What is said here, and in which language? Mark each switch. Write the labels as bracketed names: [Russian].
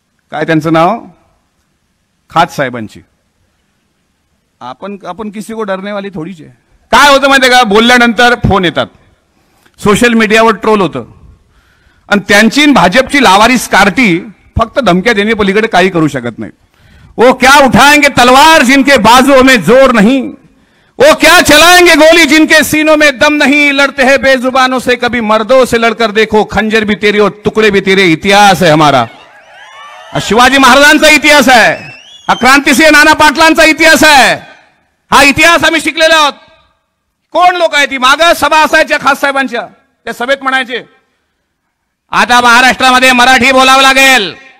[Marathi] काय त्यांचं नाव, खात साहेबांची. आपण [Hindi] किसी को डरने वाली [Marathi] थोडीच आहे. काय होतं माहितीये का, बोलल्यानंतर फोन येतात, सोशल मीडियावर ट्रोल होतं आणि त्यांची भाजपची लावारिस कार्टी फक्त धमक्या देणे पलीकडे काही करू शकत नाही. [Hindi] वो क्या उठाएंगे तलवार जिनके बाजुओं में जोर नहीं, वो क्या चलाएंगे गोली जिनके सीनों में दम नहीं, लड़ते हैं बेजुबानों से कभी मर्दों से लड़कर देखो, खंजर भी तेरे और टुकड़े भी तेरे. [Marathi] इतिहास आहे हमारा, शिवाजी महाराजांचा इतिहास आहे, हा क्रांतिसिंह नाना पाटलांचा इतिहास आहे. हा इतिहास आम्ही शिकलेलो आहोत. कोण लोक आहेत ती, मागं सभा असायच्या खास साहेबांच्या, त्या सभेत म्हणायचे आता महाराष्ट्रामध्ये मराठी बोलावं लागेल.